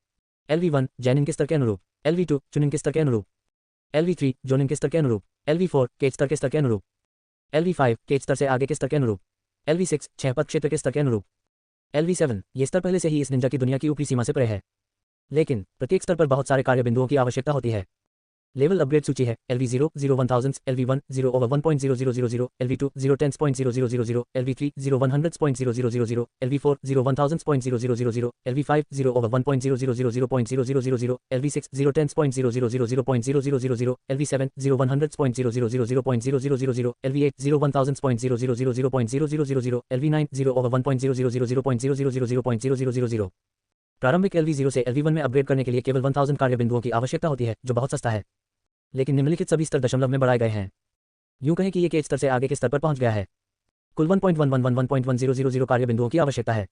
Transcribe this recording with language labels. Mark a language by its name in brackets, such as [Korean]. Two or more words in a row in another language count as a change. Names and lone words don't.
[Hindi] LV1 जैनिन के स्तर के अनुरूप। LV2 चुनिन के स्तर के अनुरूप। LV3 जोनिन के स्तर के अनुरूप। LV4 केज स्तर के स्तर के अनुरूप। LV5 केज स्तर से आगे के स्तर के अनुरूप। LV6 6 पद क्षेत्र के स्तर के अनुरूप। LV7 ये स्तर पहले से ही इस निंजा की दुनिया की ऊपरी सीमा से परे है, लेकिन प्रत्येक स्तर पर बहुत सारे कार्य बिंदुओं की आवश्यकता होती है। लेवल अपग्रेड सूची है LV0 0 1000, LV1 0 over 1.0000, LV2 0 10.0000, LV3 0 100.0000, LV4 0 1000.0000, LV5 0 over 1.0000.0000, LV6 0 10.0000.0000, LV7 0 100.0000.0000, LV8 0 1000.0000.0000, LV9 0 over 1.000.0000.0000। प्रारंभिक LV0 से LV1 में अपग्रेड करने के लिए केवल 1000 कार्य बिंदुओं की आवश्यकता होती है, जो बहुत सस्ता है। लेकिन निम्नलिखित सभी स्तर दशमलव में बढ़ाए गए हैं। यूं कहें कि ये केज स्तर से आगे के स्तर पर पहुंच गया है। कुल 1.111.1000 कार्य बिंदुओं की आवश्यकता है।